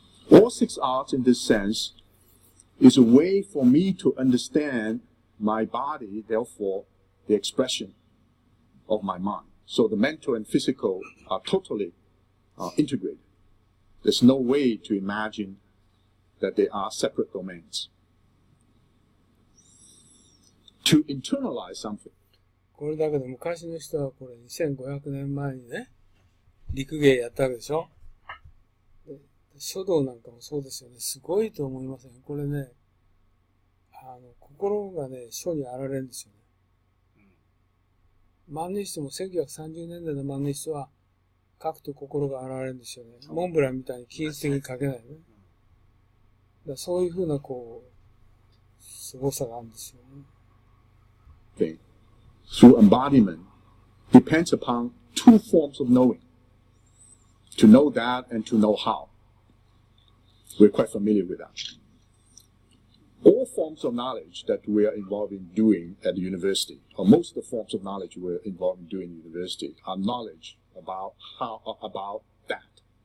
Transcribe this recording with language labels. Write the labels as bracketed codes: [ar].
[en] All 6 arts, in this sense, is a way for me to understand my body, therefore, the expression of my mind. So the mental and physical are totally integrated. There's no way to imagine that they are separate domains. To internalize something. [ja] これだけど昔の人はこれ2500年前にね、陸芸やったわけでしょ。書道なんかもそうですよね。すごいと思いません。これね、心がね、書に現れるんですよね。万年筆も1930年代の万年筆は書くと心が現れるんですよね。モンブランみたいに均一的に書けないね。だそういうふうな凄さがあるんですよね。 [en] Through embodiment depends upon 2 forms of knowing. To know that and to know how. We're quite familiar with that. All forms of knowledge that we are involved in doing at the university, or most of the forms of knowledge we're involved in doing at the university, are knowledge about that.